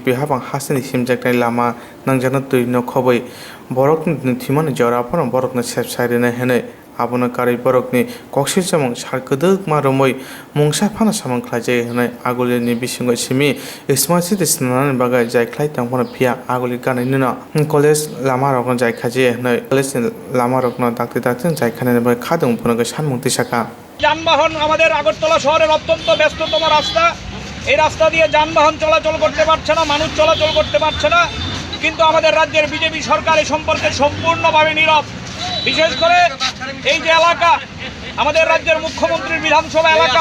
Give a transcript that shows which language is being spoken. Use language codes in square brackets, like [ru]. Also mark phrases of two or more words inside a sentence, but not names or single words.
[trp] hapang hasani himjaknai lama nangjana tuino khoboi borok thimani jorapon borok na sepsairina hene abona kari borokni koksil chamung sarkuduk marumoi mungsa phana samang khlajai hanai agulini bisingo simi [en] smart city [trp] snanan bagai jai khlai tangpona phia aguli kanai nuna college lama rokno jai khaje hanai college lama rokno dakti jai khanai bai khadung phonaga sanmukti saka [bn] যানবাহন আমাদের আগরতলা শহরের অত্যন্ত ব্যস্ততম রাস্তা এই রাস্তা দিয়ে যানবাহন চলাচল করতে পারছে না মানুষ চলাচল করতে পারছে না কিন্তু আমাদের রাজ্যের বিজেপি সরকার এই সম্পর্কে সম্পূর্ণভাবে নীরব বিশেষ করে এই যে এলাকা আমাদের রাজ্যের মুখ্যমন্ত্রীর বিধানসভা এলাকা